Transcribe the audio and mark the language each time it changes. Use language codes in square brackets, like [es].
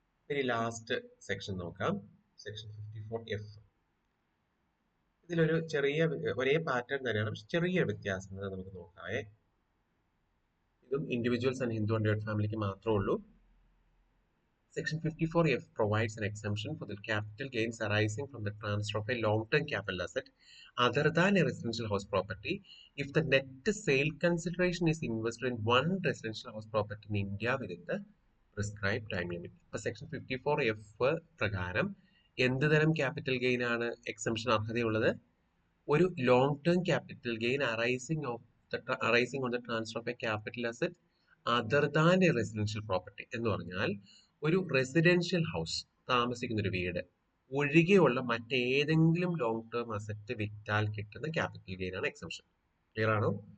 [ml] ഇനി last section നോക്കാം, section 54F. ഇതിലൊരു ചെറിയ, ഒരേ പാറ്റേൺ തന്നെയാണ്, പക്ഷെ ചെറിയ വ്യത്യാസം നമുക്ക് നോക്കാവേ. ഇതും ഇൻഡിവിജ്വൽസ് ആൻഡ് ഹിന്ദു അണ്ടർവേർഡ് ഫാമിലിക്ക് മാത്രമേ ഉള്ളൂ. [en] Section 54F provides an exemption for the capital gains arising from the transfer of a long-term capital asset other than a residential house property if the net sale consideration is invested in one residential house property in India within the prescribed time limit. [ml] ഇപ്പോൾ section 54F പ്രകാരം എന്ത് തരം capital gain ആണ് exemption അർഹതയുള്ളത്? ഒരു [en] long term capital gain arising on the transfer of a capital asset other than a residential property [ml] എന്ന് പറഞ്ഞാൽ ഒരു residential house, താമസിക്കുന്ന ഒരു വീട് ഒഴികെയുള്ള മറ്റേതെങ്കിലും ലോങ് ടേം അസറ്റ് വിറ്റാൽ കിട്ടുന്ന ക്യാപിറ്റൽ ഗെയിൻ ആണ് എക്സംഷൻ. ക്ലിയർ ആണോ?